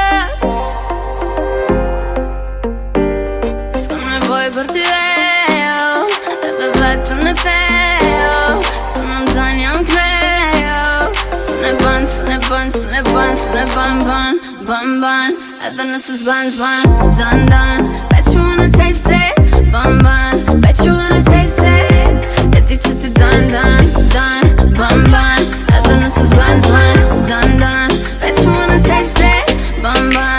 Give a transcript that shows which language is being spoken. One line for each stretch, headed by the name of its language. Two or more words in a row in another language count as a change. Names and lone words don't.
Albanian: S'kam nevoj për ty edhe vetëm e thejo. Së në mzan jam klejo. Së ne ban, së ne ban, së ne ban, së ne ban, ban, ban, ban. Edhe nëse s'ban, s'ban, dan, dan.
English: Bet you wanna taste it, ban, ban. Bet you wanna taste it.
Albanian: E di që ti dan, dan, dan, ban, ban. Edhe nëse s'ban, s'ban, dan, dan.
English: Bet you wanna taste it, ban, ban.